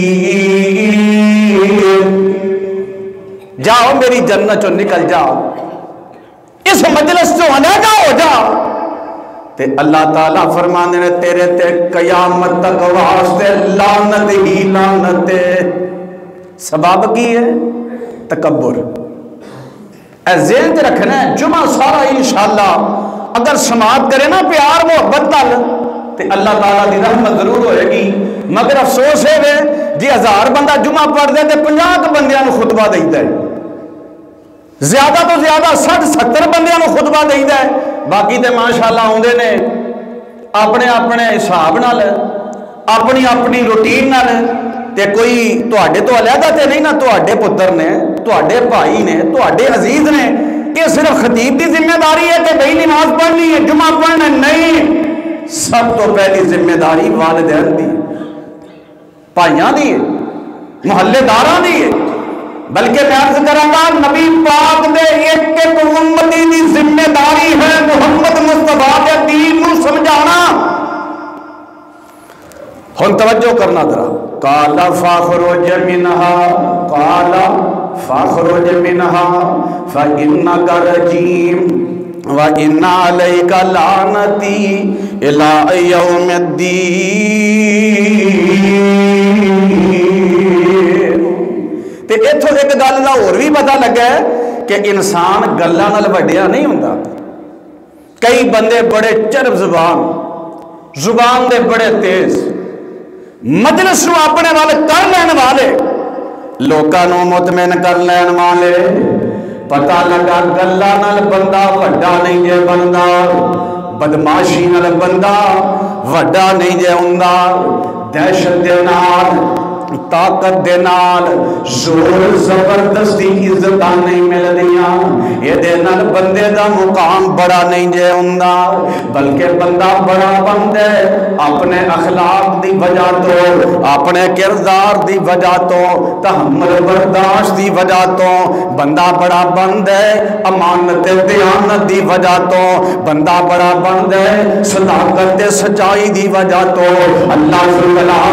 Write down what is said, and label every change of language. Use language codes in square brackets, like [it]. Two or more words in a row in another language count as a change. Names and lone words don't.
[pa] جاؤ میری جنت چو نکل جاؤ، اس مجلس چو علیحدہ ہو جاؤ، تے اللہ تعالیٰ فرمانے نے تیرے تے قیامت تک واسطے لعنت ہی لعنت، سبب کی ہے؟ تکبر۔ اے ذہن تے رکھنا ہے، جمعہ سارا انشاءاللہ اگر سماعت کرے نا پیار محبت نال تے اللہ تعالیٰ دی رحمت ضرور ہوئے گی، مگر افسوس ہے وے جی 1000 بندہ جمعہ پڑھ دے تے 50 بندیاں نو خطبہ دیندا ہے، زیادہ تو زیادہ 60-70 بندیاں نو خطبہ دیندا ہے، باقی تے ماشاءاللہ ہوندے نے اپنے اپنے حساب نال، اپنی اپنی روٹین نال، تے کوئی تواڈے تو علیحدہ تے نہیں نا، تواڈے پتر نے، تواڈے بھائی نے، تواڈے عزیز نے، کہ صرف خطیب دی ذمہ داری ہے کہ بھئی نماز پڑھنی ہے، جمعہ پڑھنا نہیں، سب تو پہلی ذمہ داری والدین دی، بھائیاں دی ہے، محلے داراں دی ہے، بلکہ میں عرض کراں گا نبی پاک دے ایک ایک امتی دی ذمہ داری ہے محمد مصطفیٰ کے دین نو سمجھانا۔ ہن توجہ کرنا ذرا، [ar] قال فاخرج منها، قال فاخرج منها فإنك رجيم وإن عليك لعنتي إلى يوم الدين، [pa] تے اتھوں ایک گل دا اور بھی پتہ لگا ہے کہ انسان گلاں نال وڈیا نہیں ہوندا. کئی بندے بڑے چرب زبان دے بڑے تیز، مجلس نو اپنے وال کر لین والے، لوکاں نو مطمئن کر لین والے. پتہ لگا گلاں نال بندہ وڈا نہیں جے بندا، بدماشی نال بندہ وڈا نہیں جے ہوندا. دہشت دے نال، طاقت دے نال، زور زبردستی عزتاں نہیں ملدیاں، یہ دے نال بندے دا مقام بڑا نہیں جے ہوندا. بلکہ بندہ بڑا بندے اپنے اخلاق دی وجہ تو، اپنے کردار دی وجہ تو، تحمل برداشت دی وجہ تو بندہ بڑا بندے، امانت دیانت دی وجہ تو بندہ بڑا بندے، صداقت تے سچائی دی وجہ تو اللہ تعالیٰ